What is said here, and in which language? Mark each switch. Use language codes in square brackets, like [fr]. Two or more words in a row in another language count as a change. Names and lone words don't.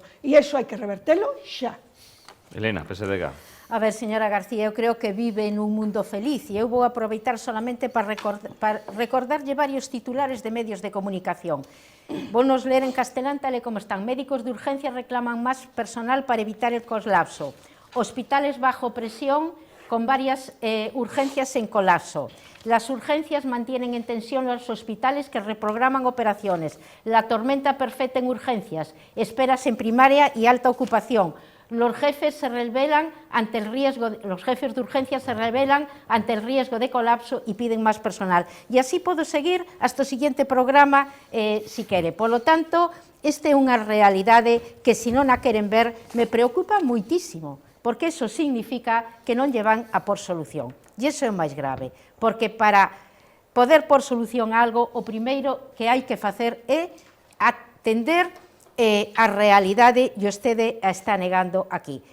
[gl] E iso hai que revertelo xa. Elena, PSDG. A ver, señora García, eu creo que vive nun mundo feliz e eu vou aproveitar solamente para recordarlle varios titulares de medios de comunicación. Vounos ler en castelán tal e como están. [es] Médicos de urgencia reclaman máis personal para evitar el colapso. Hospitales bajo presión con varias urgencias en colapso. Las urgencias mantienen en tensión los hospitales que reprograman operaciones. La tormenta perfecta en urgencias. Esperas en primaria y alta ocupación. Los jefes de urgencia se rebelan ante el riesgo de colapso y piden más personal. Y así puedo seguir hasta o siguiente programa, [gl] si quere. [es] Por lo tanto, [gl] esta é unha realidade que, se non a queren ver, me preocupa moitísimo, porque eso significa que non lle van a por solución. E iso é o máis grave, porque para poder por solución a algo, o primeiro que hai que facer é atender a realidade e vostede a está negando aquí.